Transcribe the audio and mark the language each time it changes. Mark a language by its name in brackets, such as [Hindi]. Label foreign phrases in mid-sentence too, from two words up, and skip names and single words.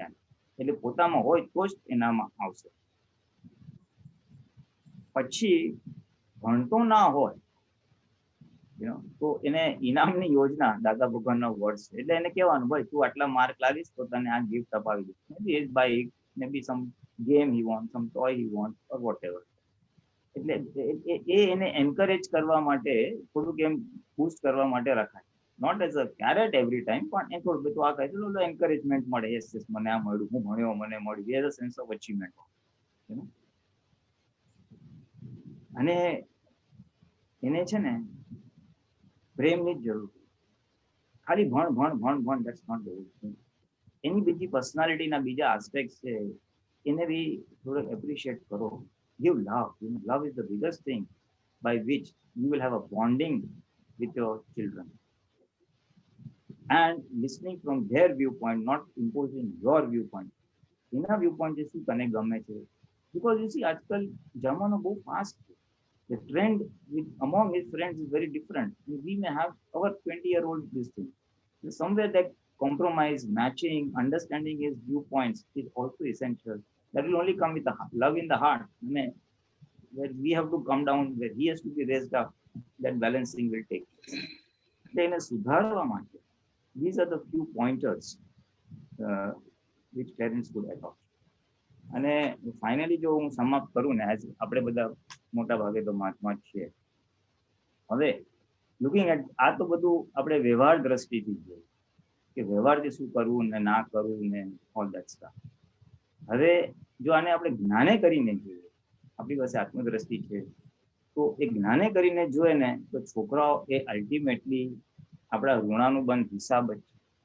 [Gujarati] એટલે પોતામાં હોય તો જ એનામાં આવશે. પછી ભણતો ના હોય તો એને ઇનામની યોજના, દાદા ભગવાનના વર્ડ્સ, એટલે એને કહેવાનું ભાઈ તું આટલા માર્ક લાવીશ તો તને આ ગિફ્ટ અપાવી દઈશ, [English] may be bike, may be some game he wants, some toy he wants or whatever. [Gujarati] એટલે એને એન્કરેજ કરવા માટે થોડુંક એમ બૂસ્ટ કરવા માટે રખાય, [English] not as a carrot every time, [Gujarati] પણ એ થોડું બધું આ કહે તો એન્કરેજમેન્ટ મળે, [English] yes yes [Gujarati] મને આ મળ્યું, હું ભણ્યો મને મળ્યું, [English] as a sense of achievement. [Gujarati] અને એને છે ને પ્રેમની જ જરૂર, ખાલી ભણ ભણ ભણ ભણ [English] that's not the, [Gujarati] એની બીજી પર્સનાલિટીના બીજા આસ્પેક્ટ છે એને બી થોડું એપ્રિશિએટ કરો. [English] Give love. Love is the biggest thing by which you will have a bonding with your children. And listening from their viewpoint, not imposing your viewpoint. [Gujarati] એના viewpoint છે શું તને ગમે છે? [English] Because you see, [Gujarati] આજકાલ જમાનો બહુ fast છે. [English] The trend with among his friends is very different. We may have our 20-year-old this thing. Somewhere that compromise, matching, understanding his viewpoints is also essential. That will only come with the love in the heart. Where we have to come down, where he has to be raised up, that balancing will take place. Then [Gujarati] સુધારવા માટે [English] these are the few pointers which parents could adopt. [Gujarati] અને ફાઇનલી જો હું સમાપ્ત કરું ને, આપણે બધા મોટા ભાગે તો મહાત્મા જ છીએ. હવે [English] looking at [Gujarati] આ તો બધું આપણે વ્યવહાર દ્રષ્ટિથી જોઈએ કે વ્યવહારથી શું કરવું ને ના કરવું ને [English] all that stuff. [Gujarati] હવે જો આને આપણે જ્ઞાને કરીને જોઈએ, આપણી પાસે આત્મદ્રષ્ટિ છે, તો એ જ્ઞાને કરીને જોઈએ ને તો છોકરાઓ એ અલ્ટિમેટલી આપણા ઋણાનુબંધ હિસાબ જ છે.